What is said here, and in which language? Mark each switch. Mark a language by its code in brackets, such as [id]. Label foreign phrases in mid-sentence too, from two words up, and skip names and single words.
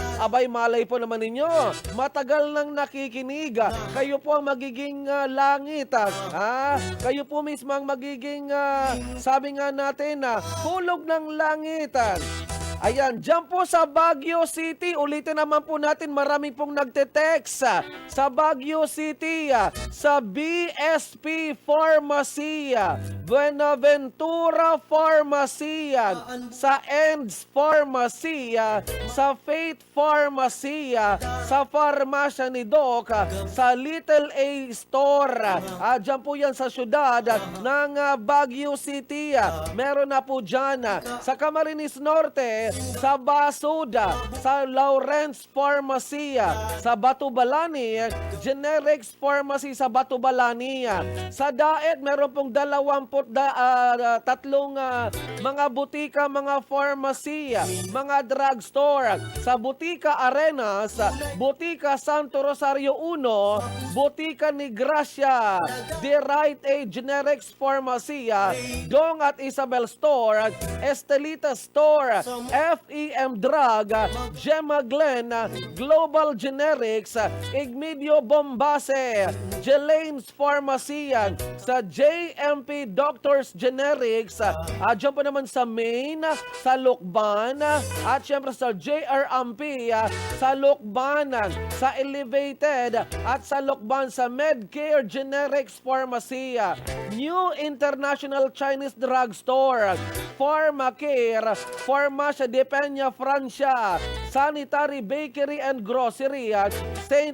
[tl] Abay, malay po naman ninyo. Matagal nang nakikinig. Kayo po ang magiging langit. Kayo po mismo ang magiging, sabi nga natin, hulog ng langit. Ayan, dyan po sa Baguio City. Ulitin naman po natin, marami pong nagte-text sa Baguio City, sa BSP Pharmacy, Buenaventura Pharmacy, sa Ends Pharmacy, sa Faith Pharmacy, sa Pharmacia ni Doc, sa Little A Store. Dyan po yan sa syudad ng Baguio City. Meron na po dyan. Sa Camarines Norte, sa Basuda, sa Lawrence Pharmacy, sa Batubalani, Generics Pharmacy sa Batubalani. Sa Daet, meron pong 23 mga butika, mga pharmacy, mga drugstore. Sa Butika Arenas, Butika Santo Rosario 1, Butika ni Gracia, The Right Aid Generics Pharmacy, Dong at Isabel Store, Estelita Store, FEM Drug, Gemma Glen, Global Generics, Igmedio Bombase, Jelane's Pharmacy, sa JMP Doctors Generics, dyan po naman sa Main, sa Lukban, at syempre sa JRMP, sa Lukban, sa Elevated, at sa Lukban sa Medcare Generics Pharmacy, New International Chinese Drugstore, Pharmacare, Pharmacia de Peña, Francia, Sanitary Bakery and Grocery, St.